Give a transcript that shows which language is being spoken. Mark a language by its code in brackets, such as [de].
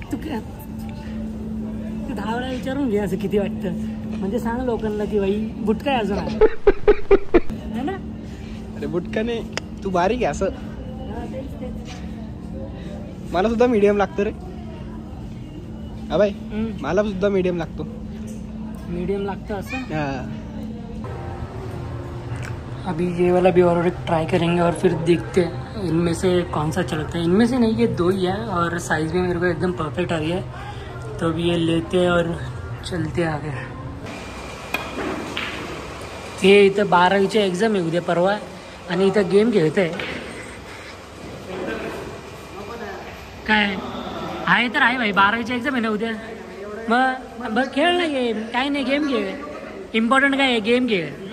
[mr] तू काय 10 वेळा विचारून घे असं किती वाटतं, म्हणजे सांग लोकांना की बाई बुटका आहे अजून आहे ना. अरे बुटका नाही, तू बारीक आहे असं. मला सुद्धा मीडियम लागतं रे. अबे मला सुद्धा मीडियम लागतो. मीडियम लागतं असं. [hi] अभी ये वाला भी और ट्राई करेंगे और फिर देखते हैं इनमें से कौन सा चलता है. इनमें से नहीं, ये 2 ही है और साइज़ भी मेरे को एकदम परफेक्ट आ रही है. तो अभी ये लेते हैं और चलते आगे. [mr] हे इथं 12वीची एक्झाम आहे उद्या परवा आणि इथं गेम खेळत आहे. काय आहे तर आहे भाई, 12वीची एक्झाम आहे ना उद्या. मग बस खेळ ना गेम, काय नाही गेम खेळ. इम्पॉर्टंट काय आहे, गेम खेळ.